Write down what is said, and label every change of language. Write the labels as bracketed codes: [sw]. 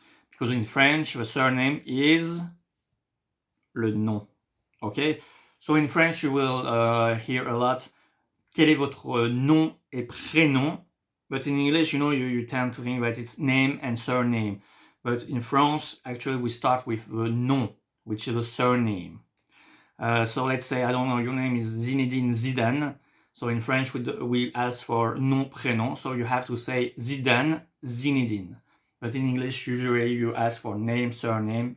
[en] Because in French, the surname is le nom. Okay? So in French, you will hear a lot, [fr] quel est votre nom et prénom? [en] But in English, you tend to think that it's name and surname. But in France, actually, we start with the nom, which is the surname. So let's say, I don't know, your name is Zinedine Zidane. So in French, we ask for nom, prénom. So you have to say Zidane, Zinedine. But in English, usually you ask for name, surname.